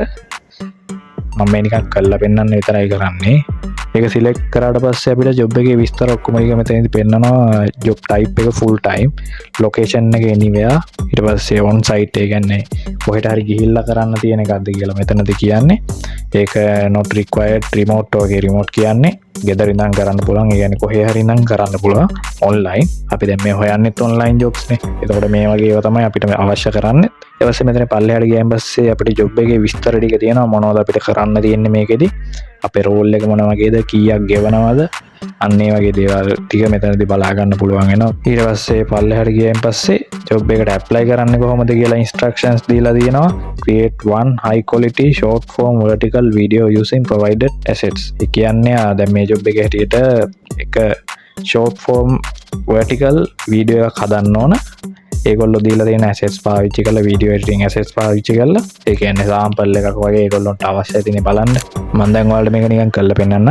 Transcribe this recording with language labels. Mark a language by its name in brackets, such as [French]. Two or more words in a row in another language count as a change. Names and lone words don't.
[Sinhala] මම මේ නිකන් කරලා පෙන්නන්න විතරයි කරන්නේ. ඒක select කරාට පස්සේ අපිට job එකේ විස්තර ඔක්කොම ටික මෙතනදී පෙන්නනවා. [English] job type [Sinhala] එක [English] full time, location [Sinhala] එක anywhere, ඊට පස්සේ [English] on site [Sinhala] ඒ කියන්නේ කොහෙට හරි ගිහිල්ලා කරන්න තියෙන එකක්ද කියලා මෙතනදී කියන්නේ. ඒක [English] not required, remote [Sinhala] වගේ remote කියන්නේ ගෙදර ඉඳන් කරන්න පුළුවන්. ඒ කියන්නේ කොහේ හරි ඉඳන් කරන්න පුළුවන් online. අපි දැන් මේ හොයන්නෙත් [English] online jobs [Sinhala] නේ. එතකොට මේ වගේ ඒවා තමයි අපිට අවශ්‍ය කරන්නේ. ඊට පස්සේ මෙතන පල්ලෙහාට ගියන් පස්සේ අපිට job එකේ විස්තර ටික තියෙනවා. මොනවද අපිට කරන්න තියෙන්නේ මේකෙදි. අපේ රෝල් එක මොන වගේද, කීයක් ගෙවනවද, අන්න ඒ වගේ දේවල් ටික මෙතනදී බලා ගන්න පුළුවන් වෙනවා. ඊට පස්සේ පල්ලෙහාට ගියන් පස්සේ job එකට apply කරන්නේ කොහොමද කියලා instructions දීලා තියෙනවා. [English] create one high quality short form vertical video using provided assets. [Sinhala] ඒ කියන්නේ දැන් මේ job එකේ හැටියට එක [English] short form vertical video [Sinhala] එකක් හදන්න ඕන. ඒගොල්ලෝ දීලා තියෙන assets පාවිච්චි කරලා [English] video editing assets [Sinhala] පාවිච්චි කරලා ඒ කියන්නේ sample එකක් වගේ ඒගොල්ලොන්ට අවශ්‍ය තියෙන බලන්න. මම දැන් ඔයාලට මේක නිකන් කරලා පෙන්නන්නම්.